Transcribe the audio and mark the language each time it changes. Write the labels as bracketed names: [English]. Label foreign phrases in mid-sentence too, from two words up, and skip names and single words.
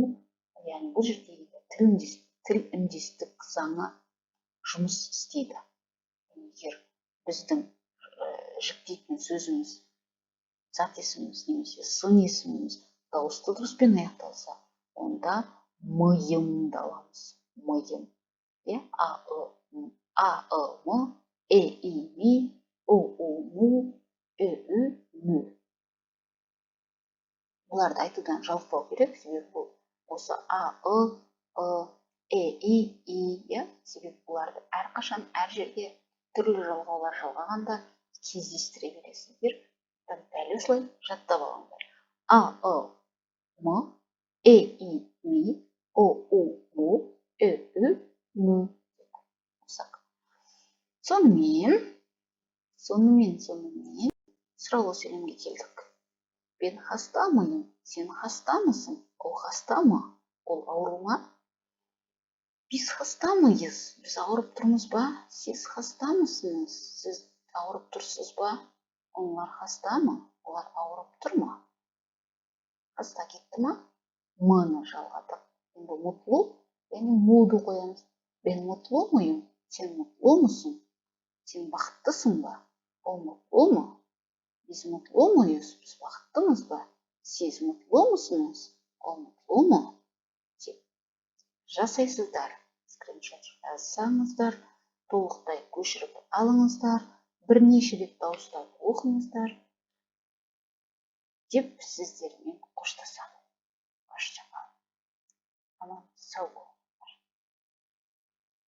[Kazakh] Яғни бұл жерде тіл үндестік заңы жұмыс істейді. Егер біздің жіктейтін сөзіміз, зат есіміміз немесе сын есіміміз дауысты дыбыспен аяқталса, онда миымды аламыз. Миым. [Turkish] А-ы-м, э-и-ми, у-у-му, ү-ү-мü. [Kazakh] Бұларды айтудан жалықпау керек, себебі бұл осы э-и-и, себебі бұларды әрқашан әр жерге түрлі жалғаулар жалғағанда кездестіре бересіздер. Дәл осылай жаттап алыңдар. [Turkish] А-ы-м, э-и-ми, у-у-му, ү-ү-мü. [Kazakh] Сонымен сұраулы сөйлемге келдік. [Turkish] Ben hasta mıyım? Sen hasta mısın? O hasta mı? [Kazakh] Ол ауру ма? [Turkish] Biz hasta mıyız? [Kazakh] Biz ауырып тұрмыз ба? [Turkish] Siz hasta mısınız? [Kazakh] Siz ауырып тұрсыз ба? [Turkish] Onlar hasta mı? [Kazakh] Олар ауырып тұр ма? Hasta кетті ма? Мыны жалғадық. Енді мутлу, яғни муды қоямыз. [Turkish] Ben mutlu muyum? Sen mutlu musun? [Kazakh] Sen бақыттысың ба? [Turkish] Ол mutlu mu? Biz mutlu muyuz? [Kazakh] Biz бақыттымыз ба? [Turkish] Siz mutlu musunuz? Ол mutlu mu? [Kazakh] Жасайсыздар. Скриншот жасаңыздар. Толықтай көшіріп алыңыздар. Бірнеше рет дауыстап оқыңыздар. Деп сіздермен қоштасамын. Hoşçakalın. Аман сау болыңыздар.